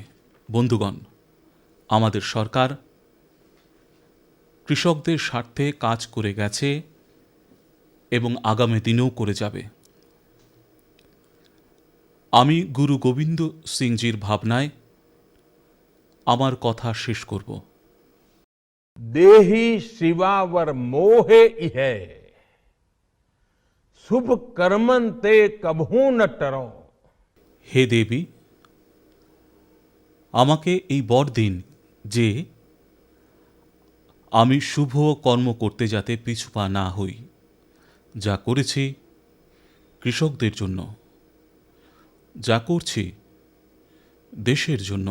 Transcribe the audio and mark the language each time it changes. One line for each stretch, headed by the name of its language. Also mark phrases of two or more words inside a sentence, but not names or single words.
Bangla: বন্ধুগণ, আমাদের সরকার কৃষকদের স্বার্থে কাজ করে গেছে এবং আগামী দিনেও করে যাবে। আমি গুরু গোবিন্দ সিংজির ভাবনায় আমার কথা শেষ করব।
Braj: देहि शिवावर मोहे इहे शुभ कर्मन ते कभू न टरो।
Bangla: হে দেবী, আমাকে এই বর দিন যে আমি শুভ কর্ম করতে যাতে পিছু পা না হই। যা করেছি কৃষকদের জন্য, যা করছি দেশের জন্য।